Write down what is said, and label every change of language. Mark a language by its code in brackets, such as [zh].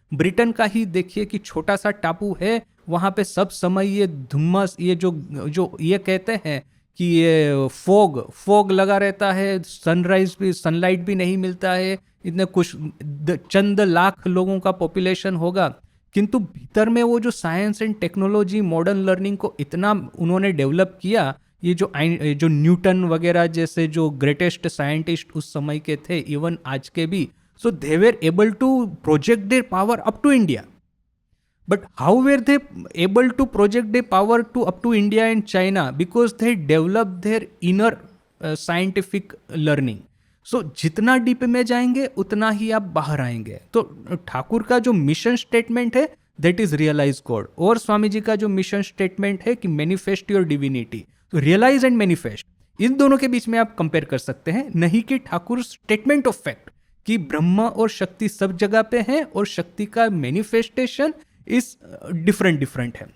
[hi] Britain का ही देखिए कि छोटा सा टापू है, वहां पे सब समय ये धुम्मस, ये जो ये कहते हैं कि ये फोग लगा रहता है, सनराइज भी, सनलाइट भी नहीं मिलता है, इतने कुछ चंद लाख लोगों का पॉपुलेशन होगा, किंतु भीतर में वो जो science and technology, modern learning को इतना उन्होंने डेवलप किया। ये जो न्यूटन वगैरह जैसे जो ग्रेटेस्ट साइंटिस्ट उस समय के थे, इवन आज के भी, [en] So they were able to project their power up to India. But how were they able to project their power to up to India and China? Because they developed their inner scientific learning. [hi] So जितना deep में जाएंगे उतना ही आप बाहर आएंगे। तो ठाकुर का जो मिशन स्टेटमेंट है [en] that is realise God, [hi] और स्वामी जी का जो मिशन स्टेटमेंट है कि [en] manifest your divinity, [hi] तो रियलाइज एंड मैनिफेस्ट, इन दोनों के बीच में आप कंपेयर कर सकते हैं, नहीं कि ठाकुर स्टेटमेंट ऑफ फैक्ट कि ब्रह्मा और शक्ति सब जगह पे हैं और शक्ति का मैनिफेस्टेशन इज डिफरेंट है।